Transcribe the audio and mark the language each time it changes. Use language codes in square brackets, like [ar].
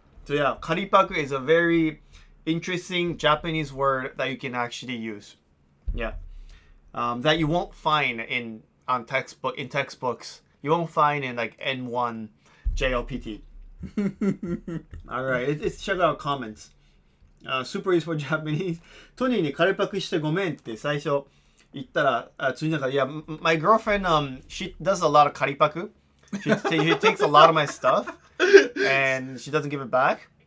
[en] So yeah, karipaku is a very interesting Japanese word that you can actually use. Yeah. That you won't find in textbooks. You won't find in like N1 JLPT. All right, let's check out comments. Super is for Japanese. [ja] トニーにカレパクしてごめんって最初言ったら、ついなんか、 [en] yeah, my girlfriend, she does a lot of [ja] カリパク. [en] She takes a lot of my stuff and she doesn't give it back.